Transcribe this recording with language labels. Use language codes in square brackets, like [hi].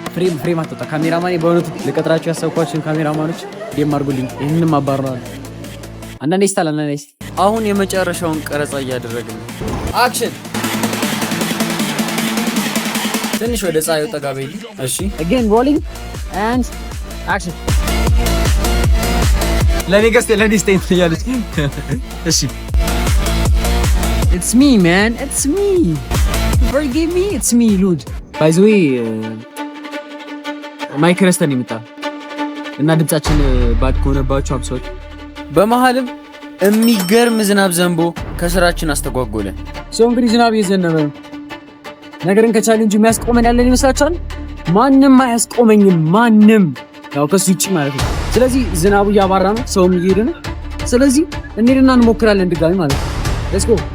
[am] ፍሬም አጥታ ካሜራማን በእውነቱ ለቀጥራቸው ያሰብኳቸው ካሜራማኖች የማርጉልኝ ይሄንንም አባራለሁ። አንዳንዴ ስታል አንዳንዴ አሁን የመጨረሻውን ቀረጻ እያደረግን ነው። አክሽን ትንሽ ወደ ፀሐዩ ጠጋ በይ። እሺ [en] again rolling and action [am] ለኔ ስቴት ያለች እሺ [en] it's me man it's me forgive me it's me dude by the way [am] ማይክረስተን ይመጣ እና ድምጻችን ባድ ከሆነባችሁ አብሶት በመሃልም የሚገርም ዝናብ ዘንቦ ከስራችን አስተጓጎለ። ሰው እንግዲህ ዝናብ እየዘነበ ነው። ነገርን ከቻሌንጅ የሚያስቆመን ያለን ይመስላችኋል? ማንም አያስቆመኝም፣ ማንም ያው ከሱ ውጪ ማለት ነው። ስለዚህ ዝናቡ እያባራ ነው፣ ሰውም እየሄደ ነው። ስለዚህ እንሄድና እንሞክራለን ድጋሚ ማለት ነው። ሌትስ ጎ።